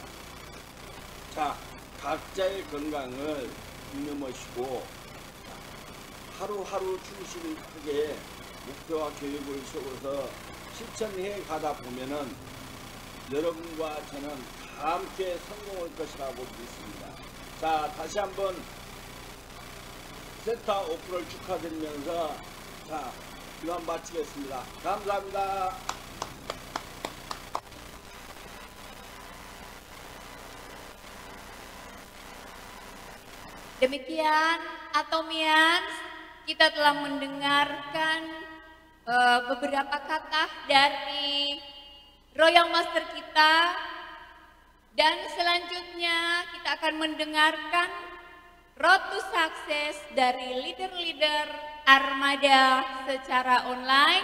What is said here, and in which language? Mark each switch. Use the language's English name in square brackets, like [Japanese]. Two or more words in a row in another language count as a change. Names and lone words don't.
[Korean] 자, 각자의 건강을 유념하시고 하루하루 충실하게 목표와 계획을 세워서 실천해 가다 보면은 여러분과 저는 다 함께 성공할 것이라고 믿습니다. 자, 다시 한번 세타 오픈을 축하드리면서 자, 이만 마치겠습니다. 감사합니다. [Indonesian] Demikian Atomians, kita telah mendengarkan beberapa kata dari Royal Master kita, dan selanjutnya kita akan mendengarkan Road to Success dari leader-leader Armada secara online.